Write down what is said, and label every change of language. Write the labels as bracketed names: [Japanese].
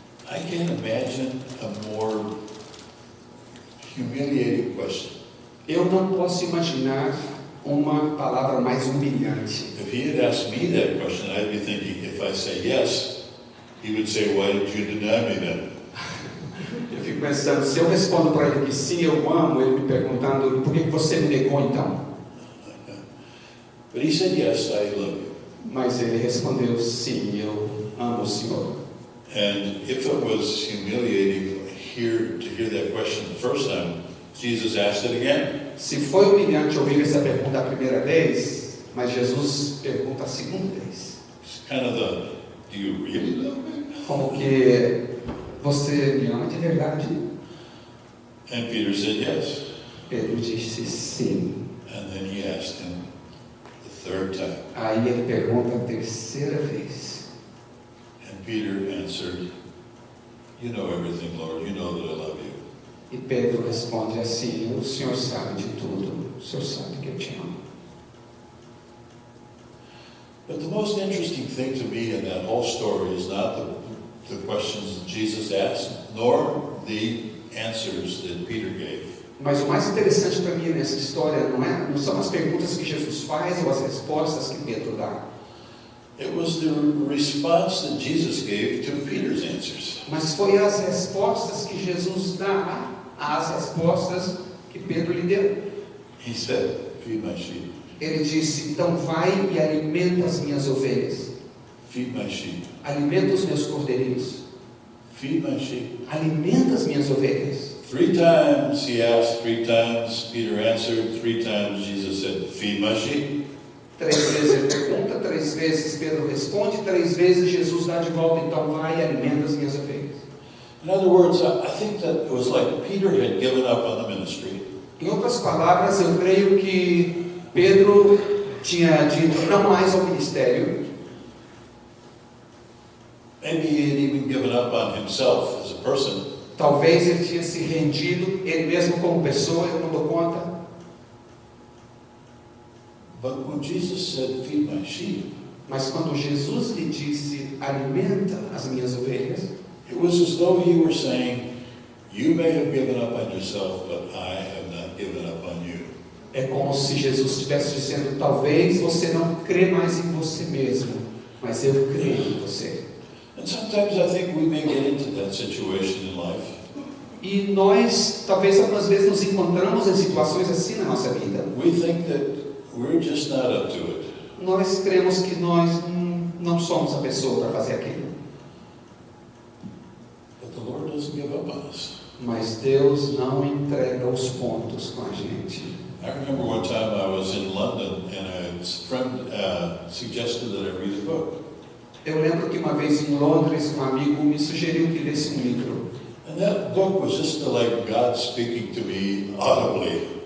[English] I can't imagine a more humiliating question. [Portuguese] Eu não posso imaginar uma palavra mais humilhante. [English] If he had asked me that question, I'd be thinking, if I say yes, he would say, why did you deny me then? [Portuguese] Eu fico pensando, se eu respondo para ele que sim, eu amo, ele me perguntando: por que você me negou então? [English] But he said, yes, I love you. [Portuguese] Mas ele respondeu: sim, eu amo o Senhor. [English] And if it was humiliating to hear that question the first time, Jesus asked it again. [Portuguese] Se foi humilhante ouvir essa pergunta a primeira vez, mas Jesus pergunta a segunda vez. [English] It's kind of do you really love me? [Portuguese] Como que você me ama de verdade? [English] And Peter said yes. [Portuguese] Pedro disse sim. [English] And then he asked him the third time. [Portuguese] Aí ele pergunta a terceira vez. [English] And Peter answered, you know everything, Lord. You know that I love you. [Portuguese] E Pedro responde assim: o Senhor sabe de tudo, o Senhor sabe que eu te amo. [English] But the most interesting thing to me in that whole story is not the questions that Jesus asked, nor the answers that Peter gave. [Portuguese] Mas o mais interessante para mim nessa história não são as perguntas que Jesus faz ou as respostas que Pedro dá. [English] It was the response that Jesus gave to Peter's answers. [Portuguese] Mas foi as respostas que Jesus dá às respostas que Pedro lhe deu. [English] He said, feed my sheep. [Portuguese] Ele disse: então vai e alimenta as minhas ovelhas. [English] Feed my sheep. [Portuguese] Alimenta os meus cordeirinhos. [English] Feed my sheep. [Portuguese] Alimenta as minhas ovelhas. [English] 3 times he asked, 3 times Peter answered, 3 times Jesus said, feed my sheep. [Portuguese] 3 vezes ele pergunta, 3 vezes Pedro responde, 3 vezes Jesus dá de volta: então vai e alimenta as minhas ovelhas. [English] In other words, I think that it was like Peter had given up on the ministry. [Portuguese] Em outras palavras, eu creio que Pedro tinha dito não mais ao ministério. [English] Maybe he had even given up on himself as a person. [Portuguese] Talvez ele tinha se rendido, ele mesmo como pessoa: eu não dou conta. [English] But when Jesus said, feed my sheep, [Portuguese] Mas quando Jesus lhe disse: alimenta as minhas ovelhas, [English] it was as though he were saying, you may have given up on yourself, but I have not given up on you. [Portuguese] é como se Jesus estivesse dizendo: talvez você não crê mais em você mesmo, mas eu creio em você. [English] And sometimes I think we may get into that situation in life. [Portuguese] E nós, talvez algumas vezes, nos encontramos em situações assim na nossa vida. [English] We think that we're just not up to it. [Portuguese] Nós cremos que nós não somos a pessoa para fazer aquilo. [English] But the Lord doesn't give up on us. [Portuguese] Mas Deus não entrega os pontos com a gente. [English] I remember one time I was in London and a friend suggested that I read a book. [Portuguese] Eu lembro que uma vez em Londres, um amigo me sugeriu que lesse um livro. [English] And that book was just like God speaking to me audibly.